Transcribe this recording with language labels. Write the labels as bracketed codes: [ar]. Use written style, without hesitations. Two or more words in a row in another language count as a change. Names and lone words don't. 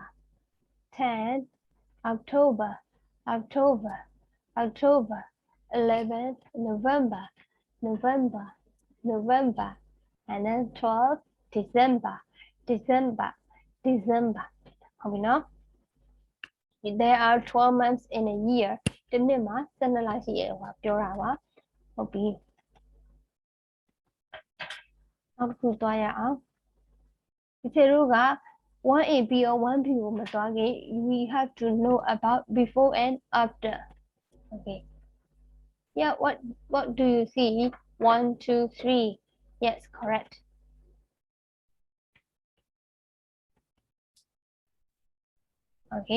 [en] 10 October, October, October. 11 November, November, November. And then 12 December, December, December. How we know? There are 12 months in a year. [my] တစ်နှစ်မှာ12လရှိရဲ့ဟောပြောတာပါဟုတ်ပြီနောက်တစ်ခုသွားရအောင်ဒီချေတို့က [en] 1AB or 1B [my] ကိုမသွားခင် [en] we have to know about before and after. Okay. Yeah, what do you see? 1, 2, 3. Yes, correct. Okay.